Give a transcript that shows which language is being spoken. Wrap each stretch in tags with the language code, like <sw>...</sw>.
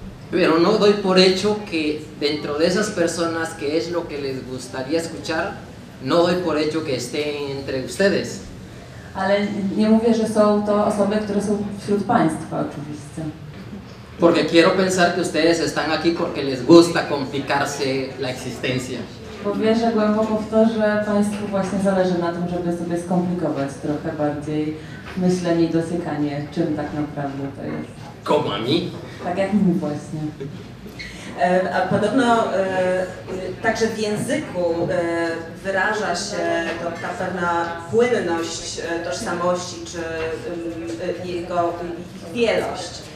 <es>Pero no doy por hecho que dentro de esas personas que es lo que les gustaría escuchar, no doy por hecho que estén entre ustedes.</es> <pl>Ale nie mówię, że są to osoby, które są wśród Państwa oczywiście.</pl> <es>Porque quiero pensar que ustedes están aquí porque les gusta complicarse la existencia.</es> <pl>Bo wierzę głęboko w to, że Państwu właśnie zależy na tym, żeby sobie skomplikować trochę bardziej myślenie i dosiekanie, czym tak naprawdę to jest.</pl> <es>Como a mí.</es> <pl>Tak jak mi właśnie. A podobno także w języku wyraża się ta pewna płynność tożsamości, czy jego wielość.</pl>